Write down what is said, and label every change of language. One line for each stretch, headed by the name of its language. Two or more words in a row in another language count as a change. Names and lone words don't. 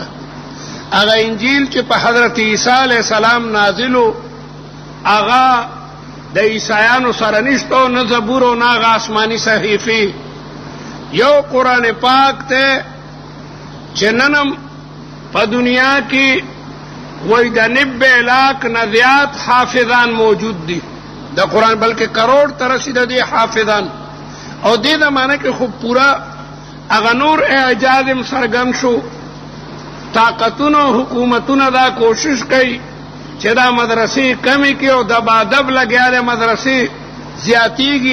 Pashto: هغه انجیل چې په حضرت عیسی
Arabic: علیہ السلام
Pashto: نازلو هغه د عیسایانو سره نشته، نه زبور او نه هغه آسماني صحیفې. یو قرآن پاک ته چې ننم په دنیا کې وای د 90 لاکھ نه زیات حافظان موجود دي د قرآن، بلکہ کروڑ ترسی د دې حافظان. او دې زمانه کې خو پورا هغه نور اعجاز سرګن شو. طاقتونو حکومتونو دا کوشش کوي چې دا مدرسې کمی کې او دبادب لګیا دی مدرسې زیاتیږي.